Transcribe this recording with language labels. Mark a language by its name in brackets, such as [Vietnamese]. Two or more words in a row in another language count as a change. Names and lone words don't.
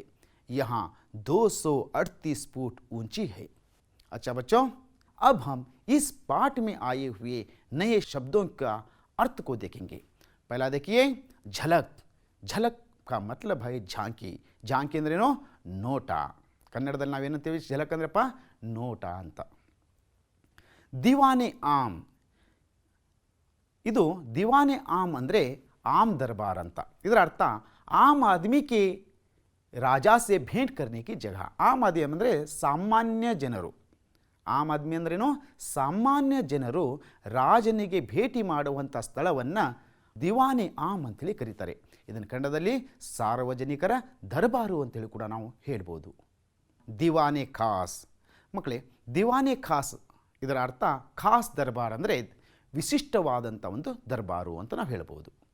[Hindi] यहाँ 238 फुट ऊंची है। अच्छा बच्चों, अब हम इस पाठ में आए हुए नए शब्दों का अर्थ को देखेंगे। पहला देखिए, झलक। झलक का मतलब है झांकी। [Kannada] झांकी अंद्रेनो ನೋಟ। ಕನ್ನಡದಲ್ಲಿ ನಾವೇನಂತೀವಿ ಝಲಕ್ ಅಂದ್ರಪ್ಪ ನೋಟ ಅಂತ। ದಿವಾನೆ ಆಮ್, ಇದು ದಿವಾನೆ ಆಮ್ ಅಂದರೆ [Hindi] आम दरबार [Kannada] ಅಂತ। ಇದರ ಅರ್ಥ [Hindi] आम आदमी के राजा से भेंट करने की जगह। आम आदमी [Kannada] ಅಂದರೆ ಸಾಮಾನ್ಯ ಜನರು। [Hindi] आम आदमी [Kannada] ಅಂದ್ರೇನು ಸಾಮಾನ್ಯ ಜನರು ರಾಜನಿಗೆ ಭೇಟಿ ಮಾಡುವಂಥ ಸ್ಥಳವನ್ನು ದಿವಾನೆ ಆಮ್ ಅಂತೇಳಿ ಕರೀತಾರೆ। ಇದನ್ನು ಕನ್ನಡದಲ್ಲಿ ಸಾರ್ವಜನಿಕರ ದರ್ಬಾರು ಅಂತೇಳಿ ಕೂಡ ನಾವು ಹೇಳ್ಬೋದು। ದಿವಾನೆ ಖಾಸ್ ಮಕ್ಕಳೇ, ದಿವಾನೆ ಖಾಸ್ ಇದರ ಅರ್ಥ [Hindi] ख़ास दरबार [Kannada] ಅಂದರೆ ವಿಶಿಷ್ಟವಾದಂಥ ಒಂದು ದರ್ಬಾರು ಅಂತ ನಾವು ಹೇಳ್ಬೋದು।